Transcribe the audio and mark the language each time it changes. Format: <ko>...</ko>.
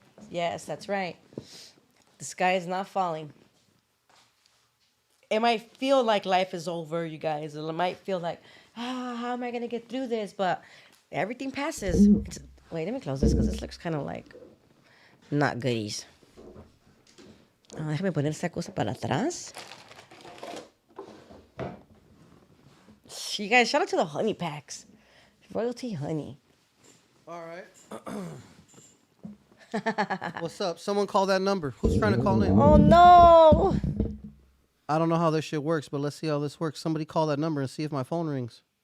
<en>Yes, that's right. The sky is not falling. It might feel like life is over, you guys. It might feel like, how am I going to get through this? But everything passes. Wait, let me close this because this looks kind of like not goodies.</en> <es>Oh, déjame poner esa cosa para atrás.</es> <en>You guys, shout out to the honey packs. Royalty honey. All right. What's up? Someone call that number. Who's trying to call in? Oh, no. I don't know how this shit works, but let's see how this works. Somebody call that number and see if my phone rings.</en>